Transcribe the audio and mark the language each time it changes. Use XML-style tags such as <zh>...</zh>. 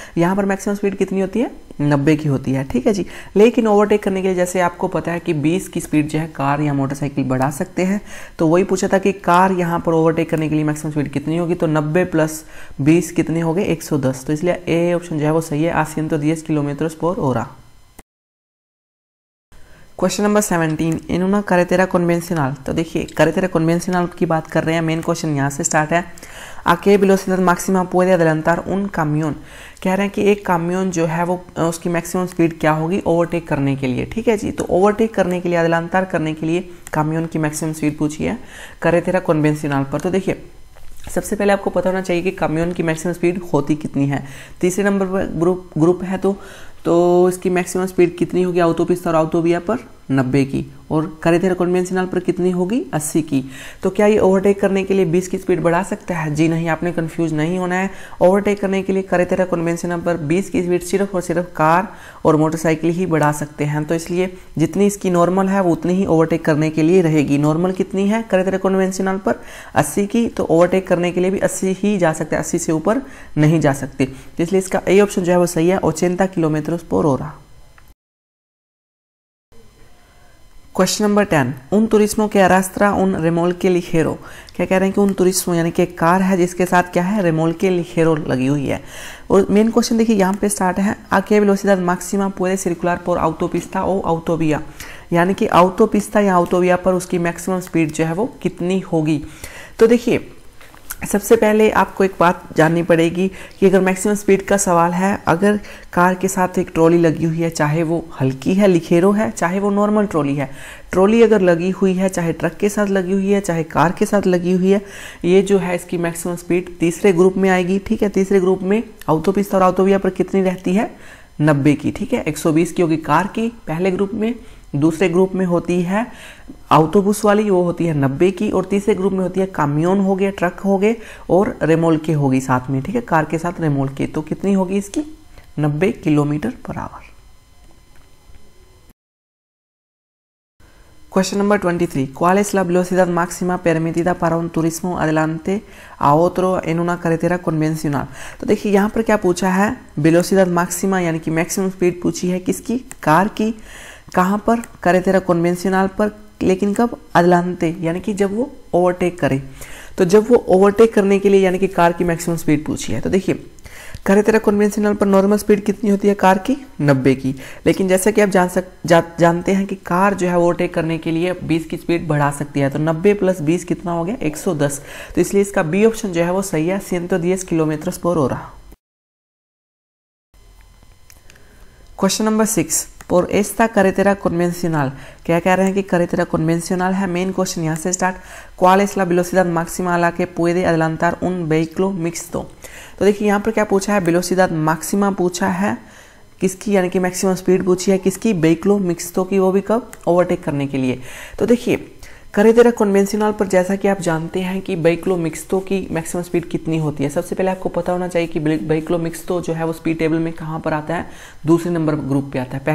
<hi>यहाँ पर maximum speed कितनी होती है 90 की होती है, ठीक है जी। लेकिन ओवरटेक करने के लिए जैसे आपको पता है कि 20 की स्पीड जो है कार या मोटरसाइकिल बढ़ा सकते हैं, तो वही पूछा था कि कार यहाँ पर ओवरटेक करने के लिए मैक्सिमम स्पीड कितनी होगी। तो 90 प्लस 20 कितने हो गए 110। तो इसलिए ए ऑप्शन जो है वो सही है, 110 किलोमीटर पर hora।</hi> <en>question number 17</en> <es>इन una carretera convencional।</es> <hi>तो देखिए carretera convencional की बात कर रहे हैं। मेन क्वेश्चन यहाँ से स्टार्ट है।</hi> <es>¿A qué velocidad máxima puede adelantar un camión?</es> <hi>कह रहे हैं कि एक काम्योन जो है वो उसकी मैक्सिमम स्पीड क्या होगी ओवरटेक करने के लिए। ठीक है जी, तो ओवरटेक करने के लिए, अदलांतार करने के लिए काम्योन की मैक्सिमम स्पीड पूछी है carretera convencional पर। तो देखिए सबसे पहले आपको पता होना चाहिए कि काम्योन की मैक्सिमम स्पीड होती कितनी है। तीसरे नंबर पर ग्रुप है तो इसकी मैक्सिमम स्पीड कितनी होगी ऑटोपिस्ता और ऑटोविया पर 90 की, और carretera convencional पर कितनी होगी 80 की। तो क्या ये ओवरटेक करने के लिए 20 की स्पीड बढ़ा सकता है? जी नहीं, आपने कंफ्यूज नहीं होना है। ओवरटेक करने के लिए carretera convencional पर 20 की स्पीड सिर्फ और सिर्फ कार और मोटरसाइकिल ही बढ़ा सकते हैं। तो इसलिए जितनी इसकी नॉर्मल है वो उतनी ही ओवरटेक करने के लिए रहेगी। नॉर्मल कितनी है carretera convencional पर 80 की, तो ओवरटेक करने के लिए भी 80 ही जा सकते हैं, 80 से ऊपर नहीं जा सकते। इसलिए इसका ए ऑप्शन जो है वो सही है, 80 किलोमीटर पर hora।</hi> <en>question number 10</en> <es>उन तुरिस्मो के arrastra un remolque ligero।</es> <hi>क्या कह रहे हैं कि उन तुरिस्मो यानी कि एक कार है जिसके साथ क्या है remolque ligero लगी हुई है। और मेन क्वेश्चन देखिए यहाँ पे स्टार्ट है</hi> <es>¿A qué velocidad máxima puede circular por autopista o autovía?</es> <hi>यानी कि ऑटोपिस्ता या ऑटोविया पर उसकी मैक्सिमम स्पीड जो है वो कितनी होगी। तो देखिए सबसे पहले आपको एक बात जाननी पड़ेगी कि अगर मैक्सिमम स्पीड का सवाल है, अगर कार के साथ एक ट्रॉली लगी हुई है, चाहे वो हल्की है लिखेरो है, चाहे वो नॉर्मल ट्रॉली है, ट्रॉली अगर लगी हुई है, चाहे ट्रक के साथ लगी हुई है, चाहे कार के साथ लगी हुई है, ये जो है इसकी मैक्सिमम स्पीड तीसरे ग्रुप में आएगी। ठीक है, तीसरे ग्रुप में ऑटोपिस्ता और ऑटोविया पर कितनी रहती है 90 की। ठीक है, 120 की होगी कार की पहले ग्रुप में, दूसरे ग्रुप में होती है ऑटोबुस वाली, वो होती है 90 की, और तीसरे ग्रुप में होती है काम्योन हो गए, ट्रक हो गए, और रेमोल्के होगी साथ में। ठीक है, कार के साथ रेमोल्के। तो कितनी होगी इसकी 90 kilometre per hour.</hi> <en>question number 23</en> <es>¿Cuál es la velocidad máxima permitida para un turismo adelante a otro en una carretera convencional?</es> <hi>तो देखिए यहाँ पर क्या पूछा है, वेलोसिडad máxima यानी कि मैक्सिमम स्पीड पूछी है किसकी, कार की। कहाँ पर, carretera convencional पर, लेकिन कब, अदलांते यानी कि जब वो ओवरटेक करे। तो जब वो ओवरटेक करने के लिए यानी कि कार की मैक्सिमम स्पीड पूछी है। तो देखिए carretera convencional पर नॉर्मल स्पीड कितनी होती है कार की 90 की, लेकिन जैसा कि आप जानते हैं कि कार जो है ओवरटेक करने के लिए 20 की स्पीड बढ़ा सकती है। तो 90 प्लस 20 कितना हो गया 110। तो इसलिए इसका बी ऑप्शन जो है वो सही है, 110 किलोमीटर पर hora।</hi> <en>question number 6</en> <es>por esta carretera convencional।</es> <hi>क्या कह रहे हैं कि carretera convencional है। मेन क्वेश्चन यहाँ से start,</hi> <es>¿cuál es la velocidad máxima a la que puede adelantar un vehículo mixto?</es> <hi>तो देखिए यहाँ पर क्या पूछा है, velocidad máxima पूछा है किसकी, यानी कि मैक्सिमम स्पीड पूछी है किसकी, vehiculo mixto की, वो भी कब, ओवरटेक करने के लिए। तो देखिए carretera convencional पर जैसा कि आप जानते हैं कि vehiculo mixto की मैक्सिमम स्पीड कितनी होती है। सबसे पहले आपको पता होना चाहिए कि vehiculo mixto जो है वो स्पीड टेबल में कहाँ पर आता है, दूसरे नंबर ग्रुप पे आता है।</hi>